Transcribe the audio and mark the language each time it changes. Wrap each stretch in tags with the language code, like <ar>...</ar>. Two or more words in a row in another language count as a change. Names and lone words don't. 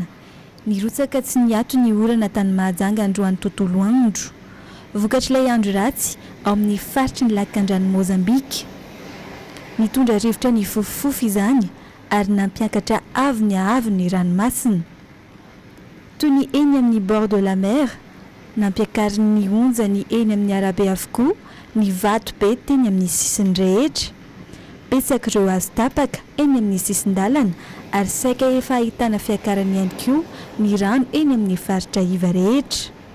<mg>Nirotsaka tsy niato ny orana tany Mahajanga androany tontolo andro. Vokatr'ilay andro ratsy ao amin'ny faritry ny lakan-drano Mozambika. Nitondra rivotra ny fofofofo izany ary nampiakatra avon'ny ranomasina. Toy ny eny amin'ny</mg> <fr>bord de la mer,</fr> <mg>nampiakary ny onjany eny amin'ny arabe avokoa, ny vato be teny amin'ny sisiny rehetra. Betsaka ireo azo tapaka eny amin'ny sisin-dalana ary saika efa ahitana fiakarany ihany koa ny rano eny amin'ny faritra iva rehetra.</mg>